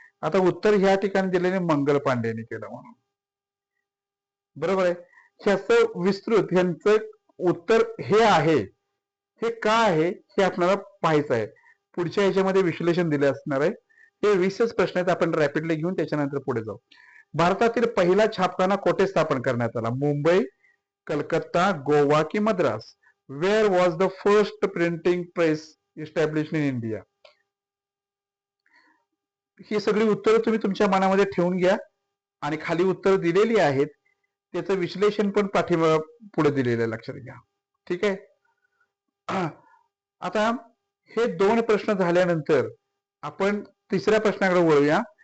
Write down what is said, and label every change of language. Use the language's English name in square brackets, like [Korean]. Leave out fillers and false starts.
[Marathi] आता उत्तर ह्या ठिकाणी दिलेले मंगल पांडेने केलं म्हणून, बरोबर आहे. ह्याचं विस्तृत ह्यांचं उत्तर हे आहे. हे का आहे हे आपल्याला पाहायचं आहे. पुढच्या ह्याच्यामध्ये विश्लेषण दिले असणार आहे. हे 20च प्रश्न आहेत, आपण रॅपिडली घेऊन त्याच्यानंतर पुढे जाऊ. भारतातील पहिला छापखाना कोठे स्थापन करण्यात आला? मुंबई, कलकत्ता, गोवा की Madras? [English] Where was the first printing press established in India? [Marathi] ही सगळी उत्तरं तुम्ही तुमच्या मनामध्ये ठेवून घ्या आणि खाली उत्तर दिलेली आहेत, त्याचं विश्लेषण पण पुढे दिलेलं आहे, लक्षात घ्या. ठीक आहे. आता हे 2 प्रश्न झाल्यानंतर आपण तिसऱ्या प्रश्नाकडे वळूया.